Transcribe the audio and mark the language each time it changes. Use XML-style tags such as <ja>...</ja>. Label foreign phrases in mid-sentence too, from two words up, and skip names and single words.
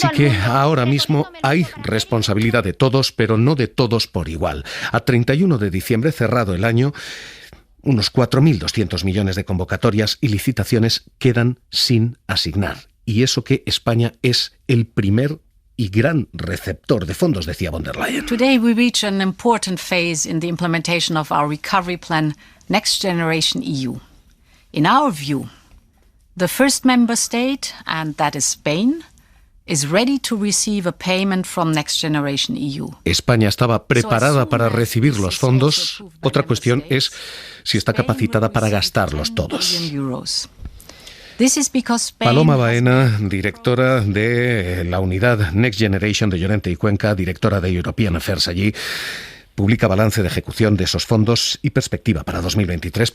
<es>Así que ahora mismo hay responsabilidad de todos, pero no de todos por igual. A 31 de diciembre, cerrado el año, unos 4.200 millones de convocatorias y licitaciones quedan sin asignar. Y eso que España es el primer y gran receptor de fondos, decía von der Leyen.</es> <en>Today we reach an important phase in the implementation of our recovery plan, Next Generation EU. In our view, the first member state, and that is Spain, is ready to receive a payment from Next Generation EU.</en> <es>España estaba preparada para recibir los fondos. Otra cuestión es si está capacitada para gastarlos todos. Paloma Baena, directora de la unidad Next Generation de Llorente y Cuenca, directora de</es> <en>European Affairs</en> <es>allí, publica balance de ejecución de esos fondos y perspectiva para 2023.</es>